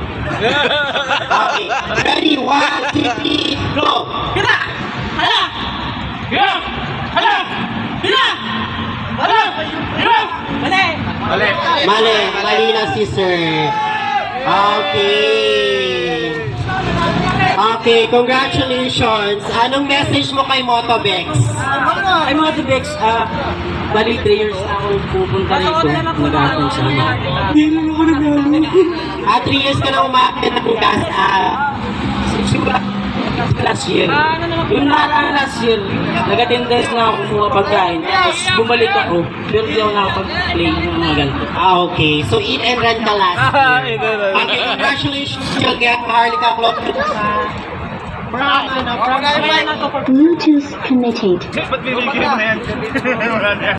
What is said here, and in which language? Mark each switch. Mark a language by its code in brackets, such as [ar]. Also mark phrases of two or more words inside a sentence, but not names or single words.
[tl] Okay, ready? 1, 2, 3, go! Pira! Hala! Pira! Hala! Pira! Hala! Pira! Mali! Mali! Mali na si sir. Okay. [en] Okay, congratulations. [tl] Anong message mo kay Motobex? Ay mga Tibex, bali 3 years na ako pupunta rito, nag-aaral sa amin. Hindi naman ako nag-aaral. 3 years ka na umakit ng gas. Siguro [en] last year. [tl] Yung nakaraan [en] last year, [tl] nag-attendance na ako kumuha pagkain. Tapos bumalik ako, pero di ako nakapag-play ng mga ganito. Okay. So, [en] eat and run [tl] ka last year. [en] Okay, congratulations. You'll get Maharlika Club. Bluetooth connected. [tl] Ba't binigyan mo na yan?